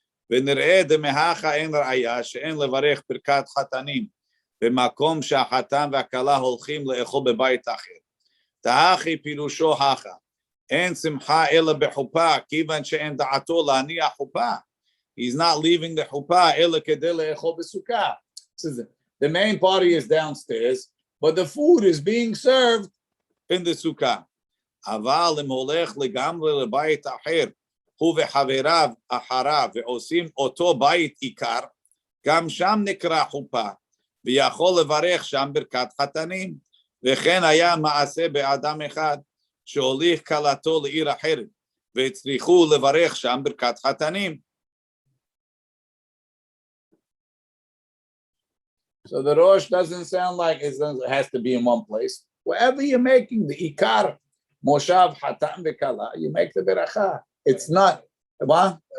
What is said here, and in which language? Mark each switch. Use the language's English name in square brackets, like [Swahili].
[Hebrew] ונראה דמהכה אין ראיה שאין לברך ברכת חתנים במקום שהחתן והכלה הולכים לאכול בבית אחר. תהכי פירושו הכה, אין שמחה אלא בחופה, כיוון שאין דעתו להניח חופה. [English] He's not leaving the חופה [Hebrew] אלא כדי לאכול בסוכה. [English] The main party is downstairs, but the food is being served in the sukkah. [Hebrew] אבל אם הולך לגמרי לבית אחר, הוא וחבריו אחריו ועושים אותו בית עיקר, גם שם נקרא חופה, ויכול לברך שם ברכת חתנים. וכן היה מעשה באדם אחד, שהוליך כלתו לעיר אחרת, והצליחו לברך שם ברכת חתנים. [English] So the Rosh doesn't sound like it has to be in one place. Wherever you're making the Ikar, Moshav, Hatan, Vekala, you make the Beracha. It's not, what?